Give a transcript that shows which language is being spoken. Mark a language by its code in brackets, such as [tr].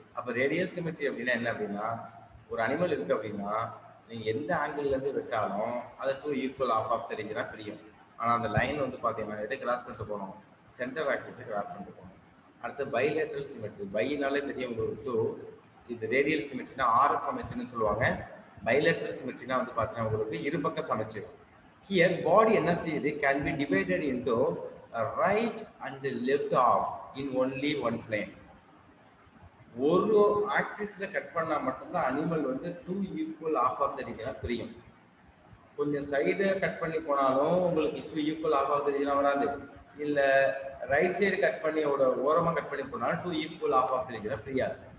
[ta] அப்போ radial symmetry அப்படின்னா என்ன அப்படின்னா ஒரு அனிமல் இருக்கு அப்படின்னா நீங்கள் எந்த ஆங்கிள்லேருந்து விட்டாலும் அதை டூ ஈக்குவல் ஆஃப் த ரீஜனாக பிரியும். ஆனால் அந்த லைன் வந்து பார்த்தீங்கன்னா எதை கிராஸ் பண்ணிட்டு போகணும்? சென்டர் ஆக்சிஸை கிராஸ் பண்ணிட்டு போகணும். அடுத்து பைலேட்ரல் சிமெட்ரி, பைனாலே தெரியும் உங்களுக்கு டூ. இது ரேடியல் சிமெட்ரினா ஆர்எஸ் சமைச்சுன்னு சொல்லுவாங்க. பைலேட்ரல் சிமெட்ரினா வந்து பார்த்தீங்கன்னா உங்களுக்கு இருபக்க சமைச்சு. [en] Here body [ta] என்ன செய்யுது [en] can be divided into right and left half in only one plane. [ta] ஒரு ஆக்சிஸ்ல கட் பண்ணா மட்டும்தான் அனிமல் வந்து டூ ஈக்குவல் ஆஃப் த ரீஜனா பிரியும். கொஞ்சம் சைடு கட் பண்ணி போனாலும் உங்களுக்கு டூ ஈக்குவல் ஆஃப் த ரீஜனா வராது. இல்ல ரைட் சைடு கட் பண்ணி ஓரமா கட் பண்ணி போனாலும் டூ ஈக்குவல் ஆஃப் த ரீஜனா பிரியாது.